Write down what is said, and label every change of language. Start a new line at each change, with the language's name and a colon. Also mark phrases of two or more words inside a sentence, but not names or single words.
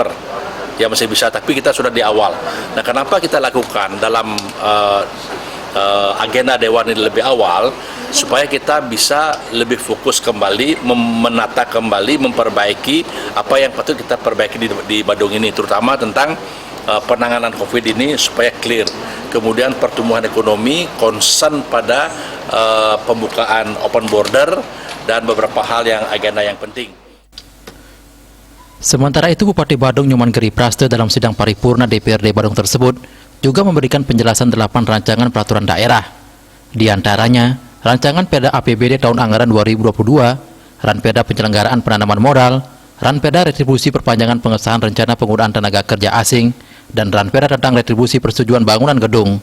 Indonesian: Ya masih bisa, tapi kita sudah di awal. Nah, kenapa kita lakukan dalam agenda Dewan ini lebih awal, supaya kita bisa lebih fokus kembali, menata kembali, memperbaiki apa yang patut kita perbaiki di Badung ini, terutama tentang penanganan COVID ini supaya clear. Kemudian pertumbuhan ekonomi, concern pada pembukaan
English: open border,
Indonesian: dan beberapa hal yang agenda yang penting. Sementara itu, Bupati Badung Nyoman Giri Praste dalam sidang paripurna DPRD Badung tersebut juga memberikan penjelasan 8 rancangan peraturan daerah. Di antaranya, rancangan Perda APBD tahun anggaran 2022, Ranperda Penyelenggaraan Penanaman Modal, Ranperda Retribusi Perpanjangan Pengesahan Rencana Penggunaan Tenaga Kerja Asing, dan Ranperda tentang Retribusi Persetujuan Bangunan Gedung.